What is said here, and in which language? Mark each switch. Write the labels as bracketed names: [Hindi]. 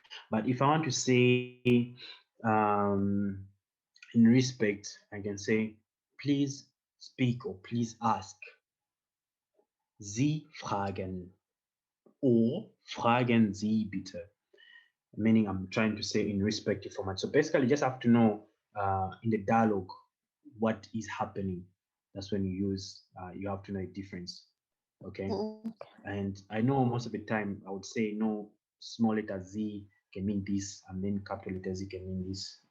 [English] But if I want to say in respect, I can say please speak or please ask. [German] Sie fragen [English] or [German] fragen Sie bitte. [English] Meaning I'm trying to say in respective format. So basically you just have to know in the dialogue what is happening. That's when you use, you have to know a difference. Okay. And I know most of the time I would say no, small letter Z can mean this, and then capital letter Z can mean this.